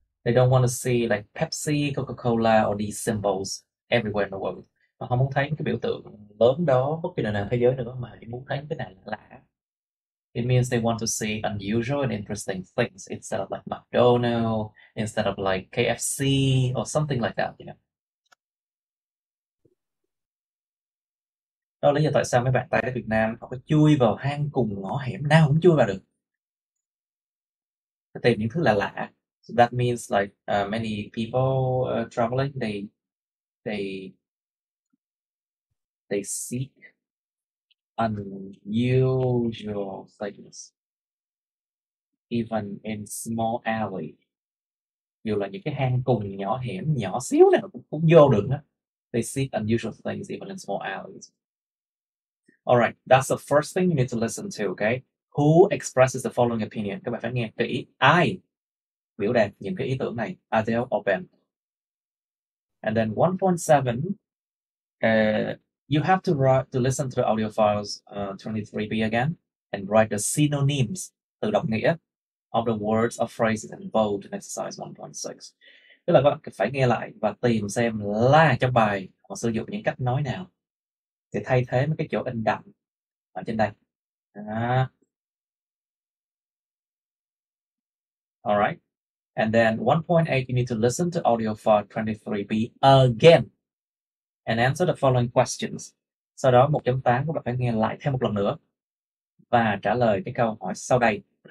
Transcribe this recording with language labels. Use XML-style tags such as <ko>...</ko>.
<en>They don't want to see like Pepsi, Coca-Cola or these symbols everywhere in the world.</en> <vi>Họ không muốn thấy cái biểu tượng lớn đó bất kỳ nơi nào thế giới nữa, mà chỉ muốn thấy cái này lạ.</vi> <en>It means they want to see unusual and interesting things instead of like McDonald's, instead of like KFC or something like that, you know.</en> <vi>Đó là lý do tại sao mấy bạn Tây ở Việt Nam họ có chui vào hang cùng ngõ hẻm nào cũng chui vào được. Tìm những thứ lạ lạ.</vi> <en>So that means like many people traveling, they seek unusual things, even in small alley.</en> <vi>Dù là những cái hang cùng nhỏ hẻm nhỏ xíu nào cũng vô được đó.</vi> <en>They seek unusual things even in small alleys. All right, that's the first thing you need to listen to, okay? Who expresses the following opinion?</en> <vi>Các bạn phải nghe kỹ. Ai biểu đạt những cái ý tưởng này?</vi> <en>Adele or Ben? And then 1.7, you have to listen to the audio files 23b again and write the synonyms,</en> <vi>từ đọc nghĩa,</vi> <en>of the words or phrases involved in exercise 1.6.</en> <vi>Tức là các bạn phải nghe lại và tìm xem là trong bài họ sử dụng những cách nói nào để thay thế mấy cái chỗ in đậm ở trên đây.</vi> <en>All right. And then 1.8, you need to listen to audio file 23b again and answer the following questions.</en> <vi>Sau đó 1.8 các bạn phải nghe lại thêm một lần nữa và trả lời cái câu hỏi sau đây.</vi>